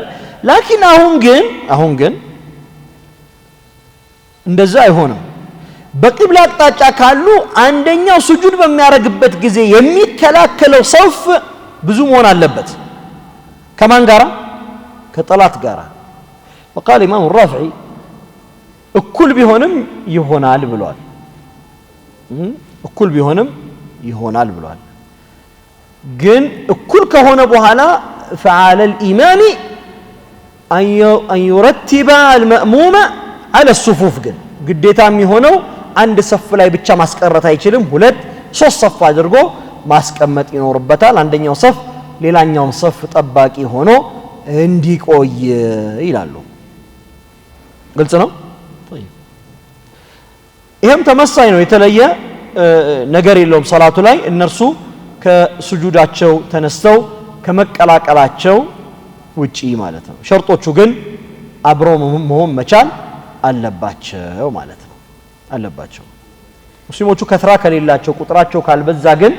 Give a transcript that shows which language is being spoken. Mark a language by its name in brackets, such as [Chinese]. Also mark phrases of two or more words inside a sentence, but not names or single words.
[Amharic] ላኪን አሁን ግን እንደዛ አይሆንም። በቂብላ አቅጣጫ ካሉ አንደኛው ስጁድ በሚያደርግበት ጊዜ የሚከላከለው ሰፍ ብዙ መሆን አለበት። ከማን ጋራ? ከጠላት ጋራ። [Arabic] وقال امام الرافعي [Amharic] እኩል ቢሆንም ይሆናል ብሏል። እኩል ቢሆንም ይሆናል ብሏል። ግን እኩል ከሆነ በኋላ [Arabic] فعلى الامام ان يرتب المأموم على الصفوف [Amharic] ግን ግዴታ የሚሆነው አንድ ሰፍ ላይ ብቻ ማስቀረት አይችልም። ሁለት ሶስት ሰፍ አድርጎ ማስቀመጥ ይኖርበታል። አንደኛው ሰፍ ሌላኛውን ሰፍ ጠባቂ ሆኖ እንዲቆይ ይላሉ። ግልጽ ነው። ይሄም ተመሳሳይ ነው። የተለየ ነገር የለውም ሶላቱ ላይ እነርሱ ከስጁዳቸው ተነስተው ከመቀላቀላቸው ውጪ ማለት ነው። ሸርጦቹ ግን አብሮ መሆን መቻል አለባቸው ማለት ነው። አለባቸው ሙስሊሞቹ ከትራ ከሌላቸው ቁጥራቸው ካልበዛ ግን